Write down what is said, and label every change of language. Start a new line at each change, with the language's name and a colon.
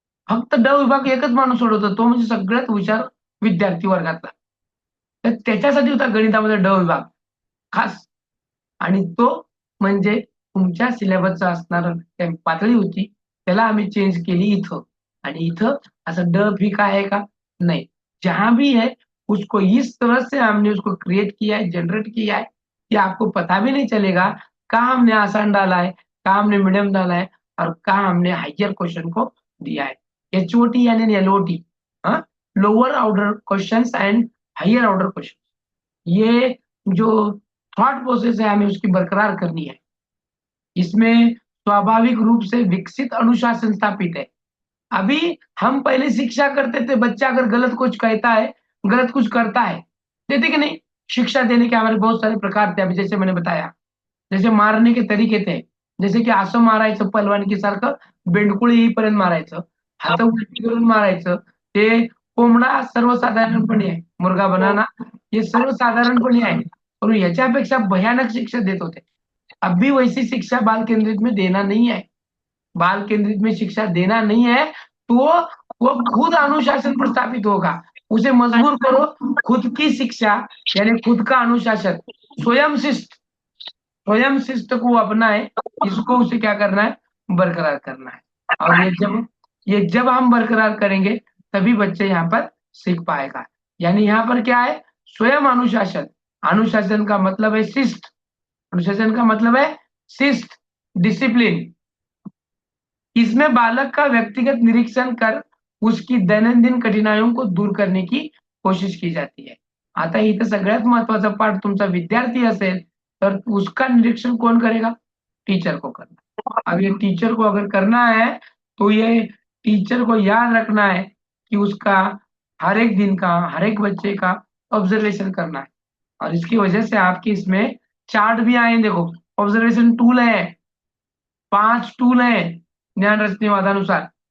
Marathi: फक्त ड विभाग एकच माणूस सोडवतो, तो म्हणजे सगळ्यात हुशार विद्यार्थी वर्गातला. तर त्याच्यासाठी होता गणितामध्ये ड विभाग खास. आणि तो म्हणजे तुमच्या सिलेबसचा असणारा पातळी होती, त्याला आम्ही चेंज केली इथं. आणि इथं असं ड फिका
Hindi: है का? नहीं. जहां भी है उसको इस तरह से हमने उसको क्रिएट किया है, जनरेट किया है कि आपको पता भी नहीं चलेगा कहाँ हमने आसान डाला है, कहाँ हमने मीडियम डाला है और कहाँ हमने हाइयर क्वेश्चन को दिया है. HOT यानी LOT, lower order questions and higher order question. ये जो थॉट प्रोसेस है हमें उसकी बरकरार करनी है. इसमें स्वाभाविक रूप से विकसित अनुशासन स्थापित है. अभी हम पहले शिक्षा करते थे, बच्चा अगर गलत कुछ कहता है, गलत कुछ करता है, देते कि नहीं? शिक्षा देने के हमारे बहुत सारे प्रकार थे. अभी जैसे मैंने बताया, जैसे मारने के तरीके थे,
Marathi: जसे की असं मारायचं पलवानकी सारखं, बेंडकुळी येईपर्यंत मारायचं, हात उलटी करून मारायचं. ते कोंबडा सर्वसाधारणपणे आहे,
Hindi: मुर्गा बनाना
Marathi: हे सर्वसाधारणपणे आहे, पण याच्यापेक्षा भयानक शिक्षा देत होते.
Hindi: अब भी वैसी शिक्षा बाल केंद्रित में देना नहीं है. बाल केंद्रित में शिक्षा देना नहीं है, तो वो खुद अनुशासन पर स्थापित होगा. उसे मजबूर करो, खुद की शिक्षा यानी खुद का अनुशासन, स्वयं शिस्त, स्वयं शिस्त को अपनाए, इसको उसे क्या करना है? बरकरार करना है. और ये जब हम बरकरार करेंगे तभी बच्चे यहाँ पर सीख पाएगा. यानी यहाँ पर क्या है? स्वयं अनुशासन. अनुशासन का मतलब है शिस्त, अनुशासन का मतलब है शिस्त, डिसिप्लिन. इसमें बालक का व्यक्तिगत निरीक्षण कर उसकी दैनंदिन कठिनाइयों को दूर करने की कोशिश की जाती है.
Marathi: आता इथं सगळ्यात महत्वाचा पार्ट तुमचा विद्यार्थी असेल तर
Hindi: उसका निरीक्षण कौन करेगा? टीचर को करना. अब ये टीचर को अगर करना है तो ये टीचर को याद रखना है कि उसका हर एक दिन का, हर एक बच्चे का ऑब्जर्वेशन करना है. और इसकी वजह से आपकी इसमें चार्ट भी आए. देखो ऑब्जर्वेशन टूल है, 5 टूल है ज्ञान रचने वादानुसार.